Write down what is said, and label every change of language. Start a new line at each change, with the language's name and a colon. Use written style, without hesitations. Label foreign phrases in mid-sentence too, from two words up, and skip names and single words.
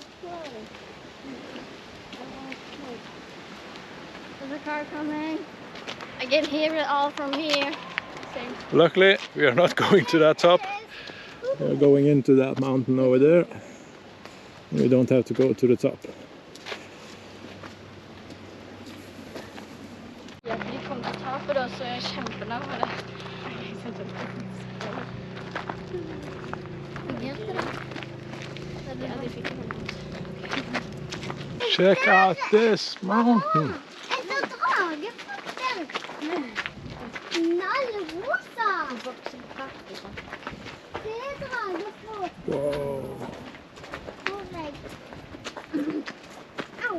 English: There's a car coming. I can hear it all from here. Same. Luckily, we are not going to that top. We are going into that mountain over there. We don't have to go to the top.
Norwegian: Ja, vi kommer til å ta for oss, så jeg er kjempenær med det.
English: Check out this mountain.
Norwegian: En sånn dragefotter. Knallrosa. Det er dragefot. Whoa. Au.